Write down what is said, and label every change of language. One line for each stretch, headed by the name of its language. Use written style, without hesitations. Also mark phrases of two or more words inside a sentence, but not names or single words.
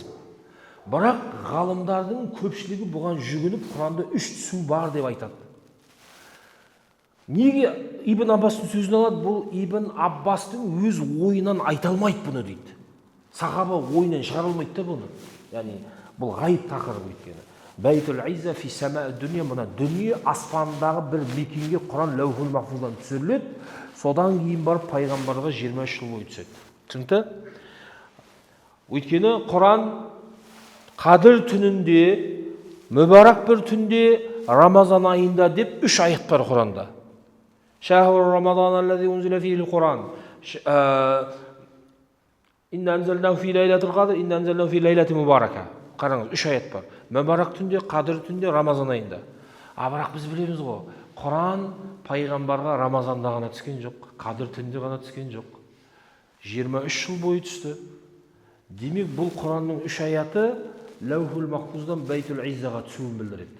Kazakh: Бірақ ғалымдардың көпшілігі бұған жүгініп, Құранда 3 түсу бар деп айтады. Неге Ибн Аббастың сөзін алады? Бұл Ибн Аббастың өз ойынан айта алмайды бұны дейді. Сахаба ойынан шығара алмайды да бұны. Яғни бұл ғайып тақырып өйткені.
Arabic: بيت العزة في السماء الدنيا,
Kazakh: мына дүние аспандағы бір мекенге Құран ләухул махфуздан түсіріледі. Содан кейін барып пайғамбарға 23 жыл бойы түседі. Түсінікті? Өйткені Құран Қадір түнінде, мүбарак бір түнде, Рамазан айында деп 3 аят бар Құранда.
Arabic: شهر رمضان الذي أنزل فيه القرآن. إنا أنزلناه في ليلة القدر، إنا أنزلناه في ليلة مباركة.
Kazakh: қараңыз, 3 аят бар. Мүбарак түнде, қадір түнде, Рамазан айында. Бірақ біз білеміз ғой, Құран пайғамбарға Рамазанда ғана түскен жоқ, қадір түнде ғана түскен жоқ. 23 жыл бойы түсті. Демек, бұл Құранның 3 аяты Лаухул Махфуздан Байтул Иззаға түсуін білдіреді.